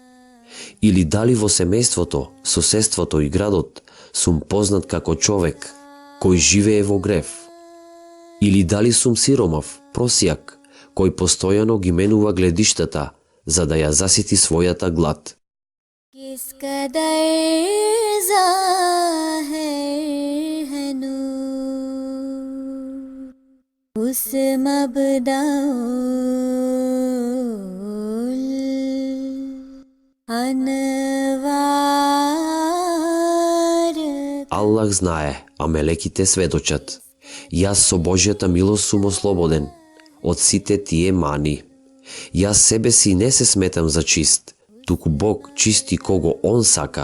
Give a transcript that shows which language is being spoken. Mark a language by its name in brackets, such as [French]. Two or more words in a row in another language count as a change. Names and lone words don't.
[Macedonian] Или дали во семејството, соседството и градот сум познат како човек кој живее во грев? Или дали сум сиромав, просијак, кој постојано ги менува гледиштата за да ја засити својата глад? [Urdu] کس قدر ظاہر ہے نور اس مبدء الانوار. [Macedonian] Аллах знае, а мелеките сведочат. Јас со Божјата милост сум ослободен од сите тие мани. Јас себе си не се сметам за чист, туку Бог чисти кого Он сака.